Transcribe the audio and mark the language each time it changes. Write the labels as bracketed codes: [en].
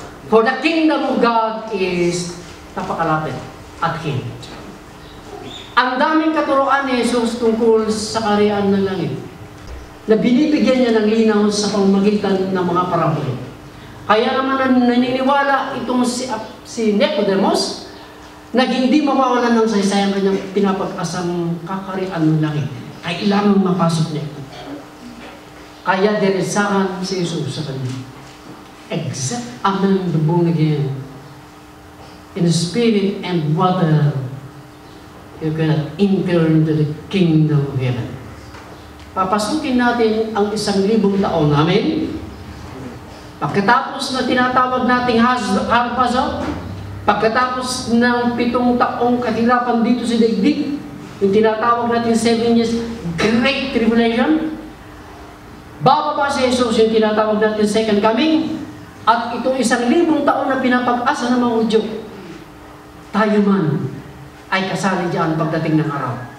[en] For the kingdom of God is [tl] napakalapit [en] at hand. [tl] Ang daming katuroan ni Jesus tungkol sa kaharian ng langit na binibigyan niya ng linaw sa pamamagitan ng mga parabol. Kaya naman naniniwala itong si Nicodemus na hindi mawawalan ng saysay ang kanyang pinapag-asang kaharian ng langit. Kailangan mapasok niya. Kaya diretsahan si Jesus sa kanya. [en] Except among the born again, in spirit and water, you cannot enter into the kingdom of heaven. [tl] Papasukin natin ang 1,000 taon. Amen? Pagkatapos na tinatawag nating harpazo, pagkatapos ng 7 taong kahirapan dito sa daigdig, yung tinatawag natin [en] 7 years Great Tribulation, [tl] bababa si Jesus, yung tinatawag natin second coming, at itong 1,000 taon na pinapag-asa ng mga Hudyo, tayo man ay kasali diyan pagdating ng araw.